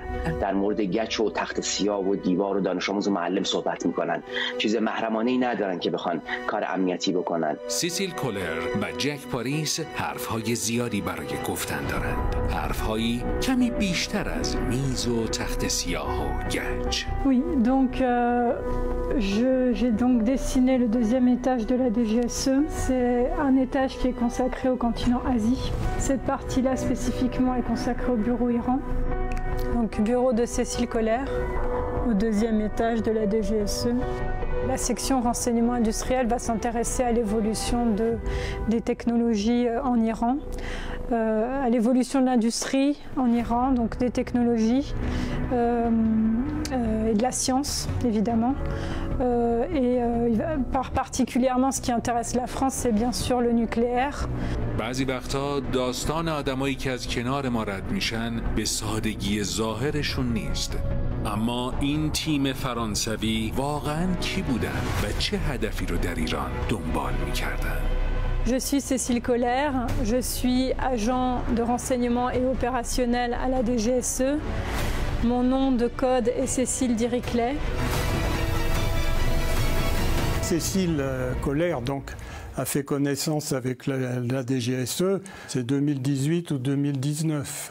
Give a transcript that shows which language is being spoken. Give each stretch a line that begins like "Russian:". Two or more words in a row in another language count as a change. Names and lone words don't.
Persian: در مورد گچ و تخت سیاه و دیوار و دانش آموز و معلم صحبت می‌کنن. چیز محرمانه‌ای ندارن که بخوان کار امنیتی بکنن. سیسیل کولر و جک پاریس حرفهای زیادی برای گفتن دارند. حرفهایی کمی بیشتر از میز و تخت سیاه و گچ.
French: Oui, donc j'ai donc dessiné le deuxième étage de la DGSE. C'est un étage qui est consacré au continent Asie. Cette partie-là spécifiquement est consacrée au bureau Iran. Donc bureau de Cécile Koller au deuxième étage de la DGSE. La section renseignement industriel va s'intéresser à l'évolution des technologies en Iran, à l'évolution de l'industrie en Iran, donc des technologies et de la science évidemment, Particulièrement, ce qui intéresse la France, c'est bien sûr le nucléaire.
Persian: بعضی وقتا داستان آدمایی که از کنار ما رد میشن به سادگی ظاهرشون نیست. اما این تیم فرانسوی واقعاً کی بودن و چه هدفی رو در ایران دنبال میکردن؟
French: Je suis Cécile Koller, je suis agent de renseignement et opérationnel à la DGSE. Mon nom de code est Cécile Diriclet. Cécile Koller, donc, a fait connaissance avec la DGSE, c'est 2018 ou 2019.